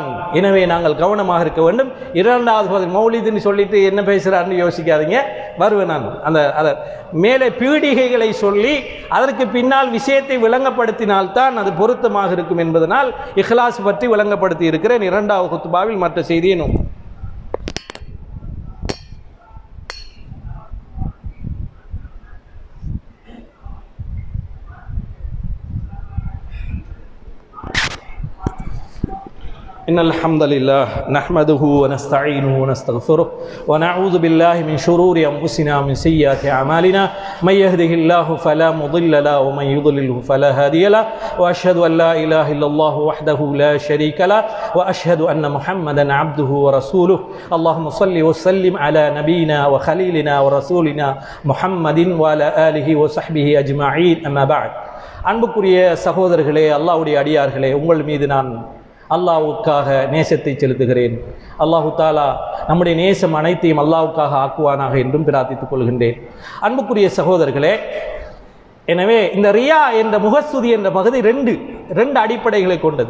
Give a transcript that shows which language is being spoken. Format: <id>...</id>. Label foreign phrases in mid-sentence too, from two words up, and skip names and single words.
<ta>எனவே நாங்கள் கவனமாக இருக்க வேண்டும். இரண்டாவது பகுதி மௌலிதுன்னு சொல்லிட்டு என்ன பேசுகிறாருன்னு யோசிக்காதீங்க, வருவேன் நான். அந்த மேலே பீடிகைகளை சொல்லி அதற்கு பின்னால் விஷயத்தை விளங்கப்படுத்தினால்தான் அது பொருத்தமாக இருக்கும் என்பதனால் இஹ்லாஸ் பற்றி விளங்கப்படுத்தி இருக்கிறேன். இரண்டாவது குத்துபாவில் மற்ற செய்தியை நோக்கும்.</ta> <ar>إن الحمد لله نحمده ونستعينه ونستغفره ونعوذ بالله من شرور أنفسنا ومن سيئات أعمالنا من يهده الله فلا مضل له ومن يضلله فلا هادي له وأشهد أن لا إله إلا الله وحده لا شريك له وأشهد أن محمدا عبده ورسوله اللهم صل وسلم على نبينا وخليلنا ورسولنا محمد وعلى آله وصحبه أجمعين أما بعد.</ar> <ta>அன்புக்குரிய சகோதரர்களே, அல்லாஹ்வுடைய அடியார்களே, உங்கள் மீது நான் அல்லாஹ்வுக்காக நேசத்தை செலுத்துகிறேன்.</ta> <ar>الله تعالى</ar> <ta>நம்முடைய நேசம் அனைத்தையும் அல்லாஹ்வுக்காக ஆக்குவானாக என்றும் பிரார்த்தித்துக் கொள்கின்றேன். அன்புக்குரிய சகோதரர்களே, எனவே இந்த ரியா என்ற முகஸ்துதி என்ற பகுதி ரெண்டு அடிப்படைகளை கொண்டது.</ta>